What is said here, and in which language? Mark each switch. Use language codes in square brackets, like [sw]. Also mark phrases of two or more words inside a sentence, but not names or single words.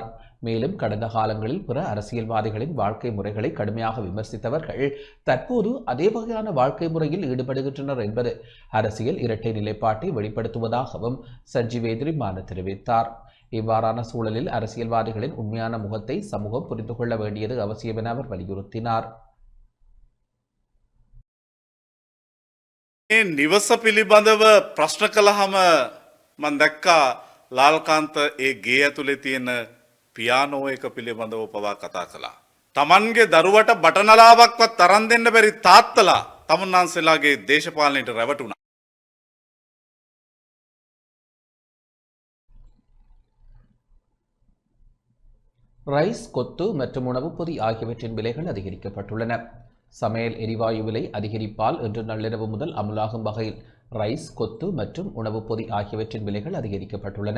[ta] மேலும் கடந்த காலங்களில் பிற அரசியல்வாதிகளின் வாழ்க்கை முறைகளை கடுமையாக விமர்சித்தவர்கள் தற்போது அதே வகையான வாழ்க்கை முறையில் ஈடுபடுகின்றனர் என்பது அரசியல் இரட்டை நிலைப்பாட்டை வெளிப்படுத்துவதாகவும் சஞ்சீவ் எதிரிமான தெரிவித்தார். இவ்வாறான சூழலில் அரசியல்வாதிகளின் உண்மையான முகத்தை சமூகம் புரிந்து கொள்ள வேண்டியது அவசியம் என அவர் வலியுறுத்தினார். [si] නිවස පිළිබඳව ප්‍රශ්න කළහම මම දැක්කා ලාල්කාන්ත ඒ ගේ ඇතුලේ තියෙන පියානෝ එක පිළිබඳව පවා කතා කළා. Tamanගේ දරුවට බටනලාවක්වත් තරන් දෙන්න බැරි තාත්තලා තමුන්නාන්සලාගේ දේශපාලනයට රැවටුණා. [ta] ரைஸ், கொத்து மற்றும் உணவு பொதி ஆகியவற்றின் விலைகள் அதிகரிக்கப்பட்டுள்ளன. சமையல் எரிவாயு விலை அதிகரிப்பால் இன்று நள்ளிரவு முதல் அமுலாகும் வகையில் ரைஸ், கொத்து மற்றும் உணவு பொதி ஆகியவற்றின் விலைகள் அதிகரிக்கப்பட்டுள்ளன.